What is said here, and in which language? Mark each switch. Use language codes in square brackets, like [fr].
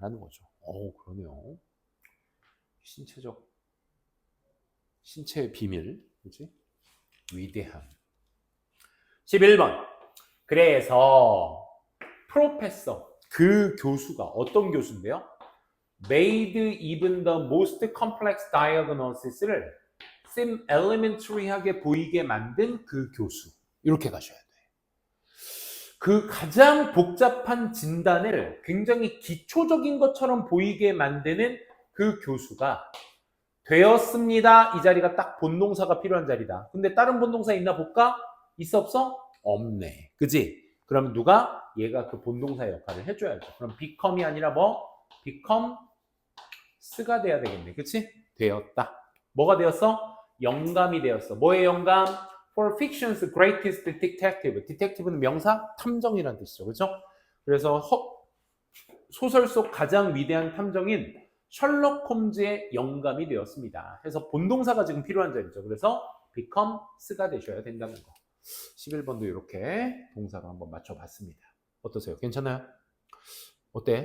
[ko] 라는 거죠. 그러네요. 신체의 비밀. 그치? 위대함. 11번. 그래서 프로페서 그 교수가 어떤 교수인데요? [en] made even the most complex diagnosis를 seem elementary하게 [ko] 보이게 만든 그 교수. 이렇게 가셔야 돼. 그 가장 복잡한 진단을 굉장히 기초적인 것처럼 보이게 만드는 그 교수가 되었습니다. 이 자리가 딱 본동사가 필요한 자리다. 근데 다른 본동사 있나 볼까? 있어 없어? 없네. 그지? 그럼 누가? 얘가 그 본동사 역할을 해줘야죠. 그럼 become이 아니라 뭐? become스가 돼야 되겠네. 그치? 되었다. 뭐가 되었어? 영감이 되었어. 뭐의 영감? [en] For fiction's greatest detective. [ko] detective는 명사? 탐정이라는 뜻이죠. 그렇죠? 그래서 소설 속 가장 위대한 탐정인 셜록 홈즈의 영감이 되었습니다. 그래서 본동사가 지금 필요한 자리죠. 그래서 become스가 되셔야 된다는 거. 11번도 이렇게 동사로 한번 맞춰봤습니다. 어떠세요? 괜찮아요? 어때?